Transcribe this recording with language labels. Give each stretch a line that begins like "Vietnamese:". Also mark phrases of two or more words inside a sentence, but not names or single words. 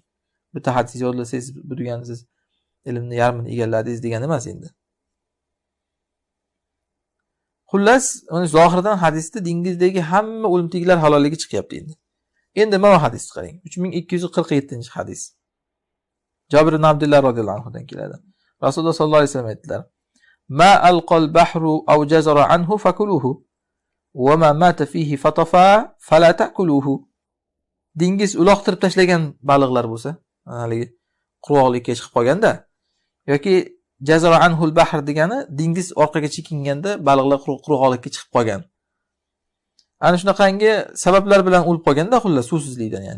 Uzbek: Bitta hadis yodlasangiz bu degani siz ilmni yarmini egalladingiz degani emas endi. Xullas, uni zohirdan hadisda dengizdagi hamma o'limtiklar halolligi chiqyapti endi. Endi mana hadisni qarang. 3247-hadis. Jabir ibn Abdullah
Arabic: radhiyallohu anhudan
Uzbek: keladi. Rasululloh
Arabic: صلى الله عليه وسلم
Uzbek: aytdilar:
Arabic: "ما ألقى البحر أو جزر عنه فكلوه وما مات فيه فطفا فلا تأكلوه."
Uzbek: Dengiz uloqtirib tashlagan baliqlar bo'lsa, haligi quruqlikka chiqib qolganda yoki
Arabic: جزر عنه البحر
Uzbek: degani dengiz orqaga chekinganda baliqlar quruqlikka chiqib qolgan. Ana shunaqangi sabablar bilan o'lib qolganda, xullas suvsizlikdan ya'ni.